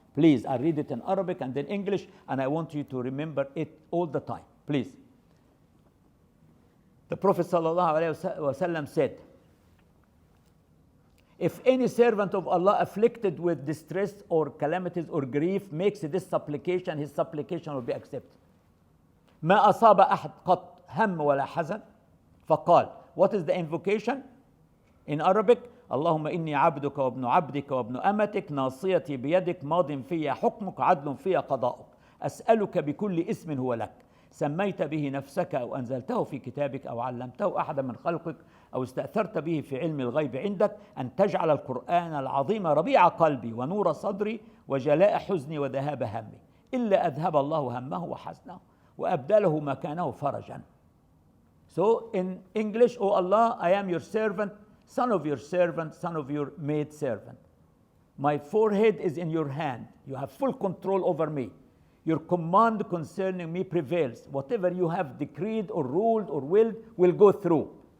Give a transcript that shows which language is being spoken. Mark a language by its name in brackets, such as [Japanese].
[English] Please, I read it in Arabic and then English, and I want you to remember it all the time. Please. The Prophet ﷺ said, if any servant of Allah afflicted with distress or calamities or grief makes this supplication, his supplication will be accepted. [Arabic] ما أصاب أحد قط هم ولا حزن فقال. [English] What is the invocation? In Arabic, [Arabic] اللهم إني عبدك وابن عبدك وابن أمتك ناصيتي بيدك ماض في حكمك عدل في قضاؤك أسألك بكل اسم هو لك سميت به نفسك أو أنزلته في كتابك أو علمته أحدا من خلقك أو استأثرت به في علم الغيب عندك أن تجعل القرآن العظيم ربيع قلبي ونور صدري وجلاء حزني وذهاب همي إلا أذهب الله همه وحزنه وأبدله مكانه فرجا. [English] So in English, O Allah, I am your servant, son of your servant, son of your maid servant. My forehead is in your hand. You have full control over me. Your command concerning me prevails. Whatever you have decreed or ruled or willed will go through.